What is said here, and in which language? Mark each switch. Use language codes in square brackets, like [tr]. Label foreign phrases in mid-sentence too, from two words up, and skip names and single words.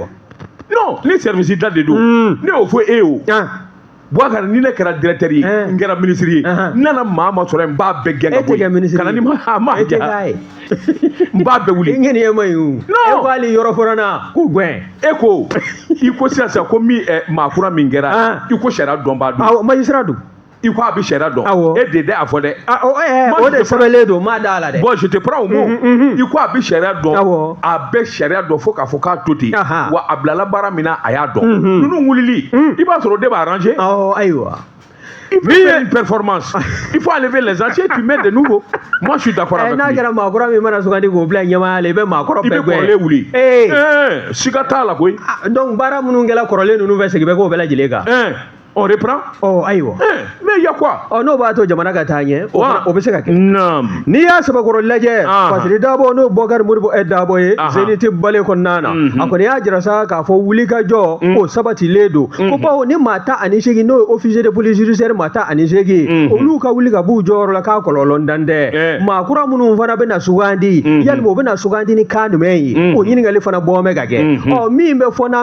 [bm] non ni service da de don ne y'o fɔ e ye o Bouagari ni ne kɛra directeur ye n kɛra ministre ye n nana maa ma sɔrɔ n b'a bɛɛ gɛn ka bɔ yen kana ni ma ja n b'a bɛɛ wuli n ɲɛni ye ma ye o e ko hali yɔrɔ fɔlɔ na k'u gɛn e ko i ko sisan ko min maakura min kɛra i ko sariya dɔnbaa don magistrat don i ko a bɛ sariya dɔn e de a fɔ dɛ o de sɛbɛnlen don m'a da la dɛ [fr] bon je te prends au mot [bm] i ko a bɛ sariya dɔn a bɛ sariya dɔn fo k'a fɔ k'a to ten wa a bilala baara min na a y'a dɔn ninnu wulili i b'a sɔrɔ o de b'a arranger ayiwa [fr] il faut faire une performance il faut enlever les anciens tu mets de nouveaux moi je suis d'accord avec lui [bm] n'a kɛra maakɔrɔ min mana sugandi k'o bila ɲɛmaaya la i bɛ maakɔrɔ bɛɛ i bɛ kɔrɔlen wuli siga t'a la koyi donc baara minnu kɛla kɔrɔlen ninnu fɛ segin bɛ k'o bɛɛ lajɛlen kan [fr] on reprend [bm] ayiwa [fr] mais il y a quoi [bm] n'o b'a to jamana ka taa ɲɛ o bɛ se ka kɛ n'i y'a sɛbɛkɔrɔ lajɛ Fasiri Dabo n'o Bokari Modibo Dabo ye Zenith Bale kɔnɔna na a kɔni y'a jira sa k'a fɔ wulikajɔ o sabatilen don ko bawo ni maa 18 n'o ye [fr] officier de police judiciaire [bm] maa 18 olu ka wuli ka b'u jɔyɔrɔ la k'a kɔlɔlɔ dan dɛ maa kura minnu fana bɛ na sugandi yalima o bɛ na sugandi ni kan jumɛn ye o ɲininkali fana bɔ bɛ ka kɛ min bɛ fɔ n'an